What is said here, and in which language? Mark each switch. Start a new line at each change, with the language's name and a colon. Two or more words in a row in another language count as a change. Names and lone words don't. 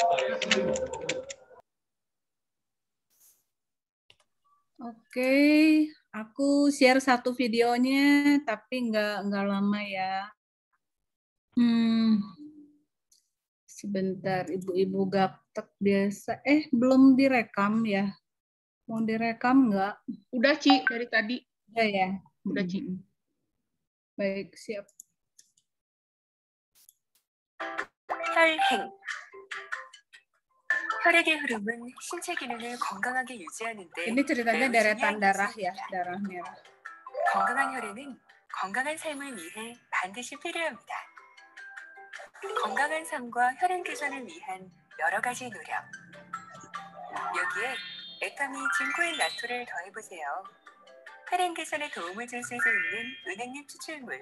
Indonesian: Oke, aku share satu videonya, tapi nggak lama ya. Sebentar, ibu-ibu gaptek biasa. Belum direkam ya? Mau direkam nggak? Udah, Ci, dari tadi. Udah ya? Udah, Ci. Baik, siap.
Korean: 혈행. 혈액의 흐름은 신체 기능을 건강하게 유지하는 데
Indonesian: Ini ceritanya deretan darah ya, darah merah.
Korean: 건강한 혈액은 건강한 삶을 위해 반드시 필요합니다. 건강한 삶과 혈행 개선을 위한 여러 가지 노력. 여기에 에타미 진코인 나토를 더해보세요. 혈행 개선에 도움을 줄 수 있는 은행잎 추출물.